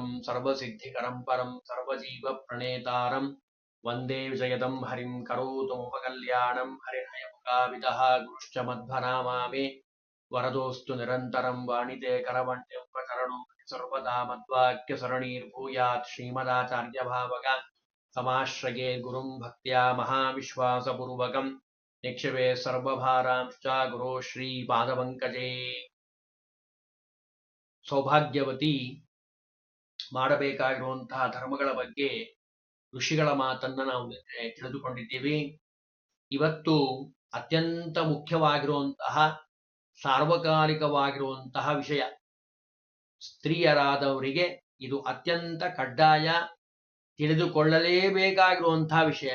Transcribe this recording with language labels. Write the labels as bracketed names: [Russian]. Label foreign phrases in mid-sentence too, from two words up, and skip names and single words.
[Sanskrit] सर्वसिद्धिकरं परं सर्वजीवप्रणेतारं वन्दे विजयदं हरिं करोतुमुपकल्याणं हरिर्हयमुखाविदः गुरुश्च मध्वनामामे वरदोऽस्तु निरन्तरं वाणिते करवण्यं प्रचरणो सर्वदा मद्वाक्यसरणीर्भूयात् श्रीमदाचार्यभावगा समाश्रये गुरुं भक्त्या महाविश्वासपूर्वकं निक्षिपे सर्वभारांश्च गुरो ಶ್ರೀಪಾದಪಂಕಜೇ। [Kannada] ಸೌಭಾಗ್ಯವತಿ ಮಾಡಬೇಕಾಗಿರುವಂತಹ ಧರ್ಮಗಳ ಬಗ್ಗೆ ಋಷಿಗಳ ಮಾತನ್ನ ನಾವು ತಿಳಿದುಕೊಂಡಿದ್ದೀವಿ. ಇವತ್ತು ಅತ್ಯಂತ ಮುಖ್ಯವಾಗಿರುವಂತಹ ಸಾರ್ವಕಾಲಿಕವಾಗಿರುವಂತಹ ವಿಷಯ, ಸ್ತ್ರೀಯರಾದವರಿಗೆ ಇದು ಅತ್ಯಂತ ಕಡ್ಡಾಯ ತಿಳಿದುಕೊಳ್ಳಲೇಬೇಕಾಗಿರುವಂತಹ ವಿಷಯ.